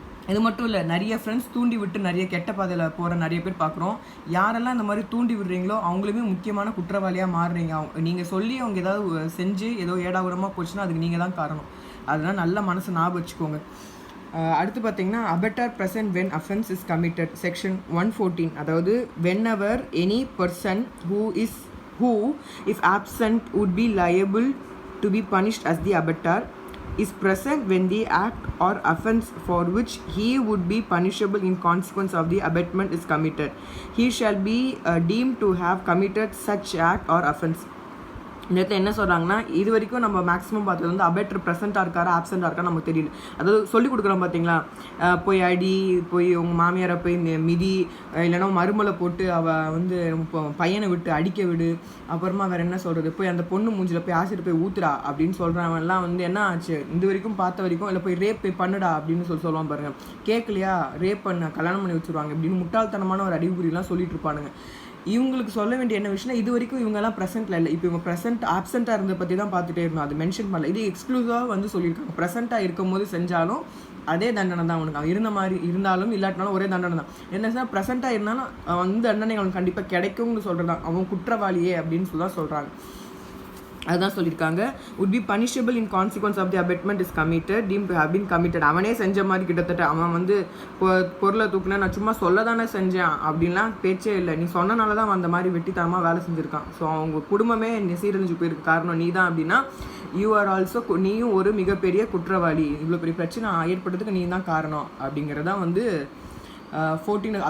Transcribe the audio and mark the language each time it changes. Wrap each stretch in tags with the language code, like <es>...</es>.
<ta>இது மட்டும் இல்லை, நிறைய ஃப்ரெண்ட்ஸ் தூண்டி விட்டு நிறைய கெட்ட பாதையில் போகிற நிறைய பேர் பார்க்குறோம். யாரெல்லாம் இந்த மாதிரி தூண்டி விடுறீங்களோ அவங்களுமே முக்கியமான குற்றவாளியாக மாறுறீங்க. நீங்கள் சொல்லி அவங்க ஏதாவது செஞ்சு ஏதோ ஏடாகுடமாக போச்சுன்னா அதுக்கு நீங்கள் தான் காரணம். அதெல்லாம் நல்ல மனசு ஞாபகம் வச்சுக்கோங்க. அடுத்து பார்த்தீங்கன்னா</ta> <en>Abettor present when offence is committed section 114.</en> <ta>அதாவது</ta> <en>whenever any person who if absent would be liable to be punished as the abettor is present when the act or offense for which he would be punishable in consequence of the abatement is committed, he shall be deemed to have committed such act or offense.</en> <ta>இந்த இடத்துல என்ன சொல்கிறாங்கன்னா, இது வரைக்கும் நம்ம maximum பார்த்தது வந்து அபெட்டர் ப்ரெசென்ட்டாக இருக்காரா ஆப்சென்ட்டாக இருக்கா நமக்கு தெரியல. அதாவது சொல்லிக் கொடுக்குறோம் பார்த்தீங்களா, போய் அடி, போய் உங்கள் மாமியாரை போய் மிதி, இல்லைனா மருமலை போட்டு அவள் வந்து பையனை விட்டு அடிக்க விடு, அப்புறமா வேறு என்ன சொல்கிறது, போய் அந்த பொண்ணு மூஞ்சில் போய் ஆசிட் போய் ஊத்துறா அப்படின்னு சொல்கிறவன்லாம் வந்து என்ன ஆச்சு, இந்த வரைக்கும் பார்த்த வரைக்கும் இல்லை போய் ரேப் போய் பண்ணுடா அப்படின்னு சொல்லுவான் பாருங்கள். கேட்கலையா, ரேப் பண்ண கல்யாணம் பண்ணி வச்சுருவாங்க இப்படின்னு முட்டாள்தனமான ஒரு அறிகுறிலாம் சொல்லிட்டு இருப்பானுங்க. இவங்களுக்கு சொல்ல வேண்டிய என்ன விஷயம்னா, இது வரைக்கும் இவங்கெல்லாம் ப்ரெசென்ட்டில் இல்லை, இப்போ இவங்க ப்ரெசென்ட் ஆப்சென்ட்டாக இருந்த பற்றி தான் பார்த்துட்டே இருந்தோம். அது மென்ஷன் பண்ணல, இது எக்ஸ்க்ளூசிவாக வந்து சொல்லியிருக்காங்க. ப்ரெசென்ட்டாக இருக்கும் போது செஞ்சாலும் அதே தண்டனை தான் அவனுக்கு, அவன் இருந்த மாதிரி இருந்தாலும் இல்லாட்டினாலும் ஒரே தண்டனை தான். என்ன சார், ப்ரெசென்ட்டாக இருந்தாலும் அந்த தண்டனை அவனுக்கு கண்டிப்பாக கிடைக்கும்னு சொல்கிறது தான், அவன் குற்றவாளியே அப்படின்னு சொல்லி தான் சொல்கிறாங்க. அதுதான் சொல்லியிருக்காங்க.</ta> <en>would be punishable in consequence of the abetment is committed deemed to have been committed.</en> <ta>அவனே செஞ்ச மாதிரி கிட்டத்தட்ட அவன் வந்து பொருளை தூக்குனா நான் சும்மா சொல்ல தானே செஞ்சேன் அப்படின்லாம் பேச்சே இல்லை, நீ சொன்னனால தான் அந்த மாதிரி வெட்டித்தனமாக வேலை செஞ்சுருக்கான். ஸோ அவங்க குடும்பமே சீரழிஞ்சு போயிருக்கு காரணம் நீ தான் அப்படின்னா,</ta> <en>you are also,</en> <ta>நீயும் ஒரு மிகப்பெரிய குற்றவாளி, இவ்வளோ பெரிய பிரச்சனை ஏற்படுறதுக்கு நீ தான் காரணம் அப்படிங்கிறதான் வந்து 14.</ta>